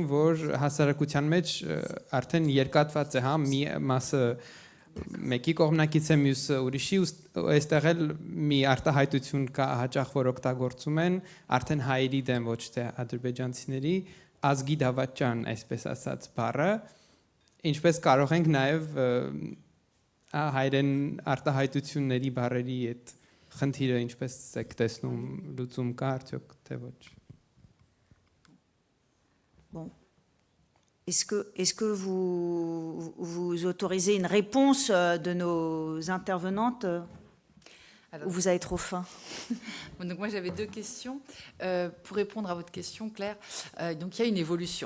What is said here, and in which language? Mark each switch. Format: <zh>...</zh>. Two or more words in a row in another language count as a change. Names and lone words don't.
<hy>որ հասարակության մեջ արդեն երկատված է, հա, մի մասը մեկի կողմնակից է, մյուսը ուրիշի, այստեղ էլ մի արտահայտություն կա հաճախ, որ օգտագործում են արդեն հայերի դեմ, ոչ թե ադրբեջանցիների, ազգի դավաճան, այսպես ասած բառը, ինչպես կարող ենք նաև հայերեն արտահայտությունների բառերի այդ խնդիրը ինչպես եք տեսնում լուծում կա արդյոք թե ոչ։</hy> <fr>Bon. Est-ce que vous autorisez une réponse de nos intervenantes ou vous avez trop faim? Donc moi j'avais deux questions. Pour répondre à votre question, Claire, donc il y a une évolution.</fr>